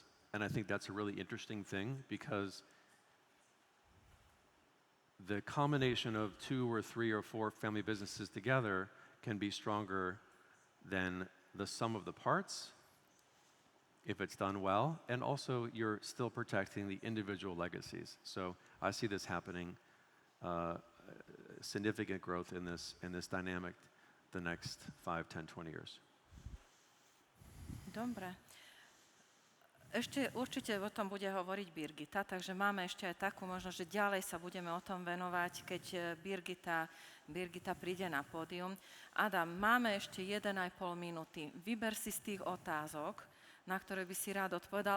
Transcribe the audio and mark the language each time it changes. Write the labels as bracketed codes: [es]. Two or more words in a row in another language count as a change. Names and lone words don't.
[en] And I think that's a really interesting thing, because the combination of 2 or 3 or 4 family businesses together can be stronger than the sum of the parts if it's done well, and also you're still protecting the individual legacies. So I see this happening, significant growth in this dynamic the next 5, 10, 20 years. [sk] Dobre. Ešte určite o tom bude hovoriť Birgita, takže máme ešte aj takú možnosť, že ďalej sa budeme o tom venovať, keď Birgita príde na pódium. Adam, máme ešte 1,5 minúty. Vyber si z tých otázok na ktoré by si rád odpovedal.